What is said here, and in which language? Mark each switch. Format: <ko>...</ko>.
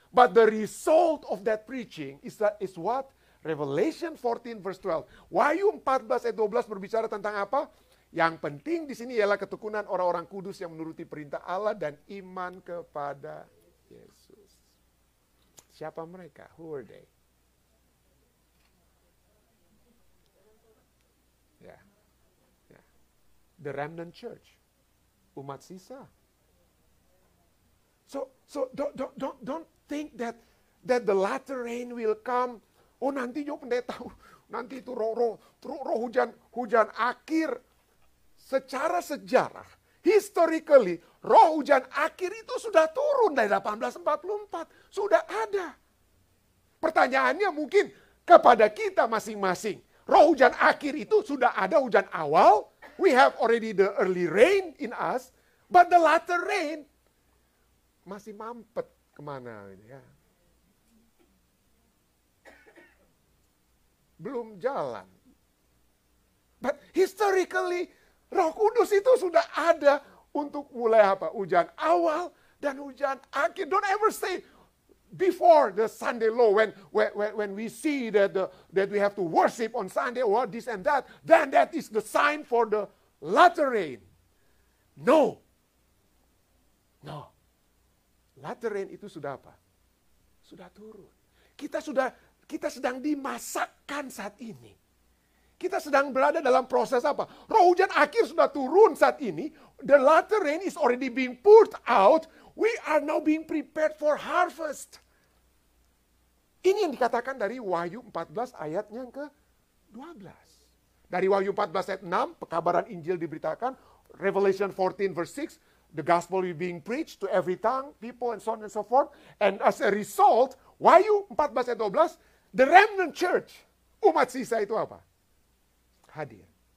<en>But the result of that preaching is what? Revelation 14 verse 12.</en> <id>Wahyu 14 ayat 12 berbicara tentang apa? Yang penting di sini ialah ketekunan orang-orang kudus yang menuruti perintah Allah dan iman kepada Yesus. Siapa mereka?</id> <en>Who are they? Yeah. Yeah. The remnant church.</en> <id>Umat sisa.</id> <en>So don't think that the latter rain will come.</en> <id>Oh nanti yo pendeta, nanti itu roh hujan akhir. Secara sejarah, historically, roh hujan akhir itu sudah turun dari 1844. Sudah ada. Pertanyaannya mungkin kepada kita masing-masing. Roh hujan akhir itu sudah ada hujan awal.</id> <en>We have already the early rain in us. But the latter rain</en> <id>masih mampet kemana ini ya. Belum jalan.</id> <en>But historically,</en> <id>Roh Kudus itu sudah ada untuk mulai apa? Hujan awal dan hujan akhir.</id> <en>Don't ever say before the Sunday law when we see that we have to worship on Sunday or this and that, then that is the sign for the latter rain. No.</en> <id>Latter rain itu sudah apa? Sudah turun. Kita sedang dimasakkan saat ini. Kita sedang berada dalam proses apa? Roh hujan akhir sudah turun saat ini.</id> <en>The latter rain is already being poured out. We are now being prepared for harvest.</en> <id>Ini yang dikatakan dari Wahyu 14 ayatnya yang ke-12. Dari Wahyu 14 ayat 6, pekabaran Injil diberitakan.</id> <en>Revelation 14 verse 6, the gospel is being preached to every tongue, people, and so on and so forth. And as a result,</en> <id>Wahyu 14 ayat 12,</id> <en>the remnant church,</en> <id>umat sisa itu apa? Hadir.</id>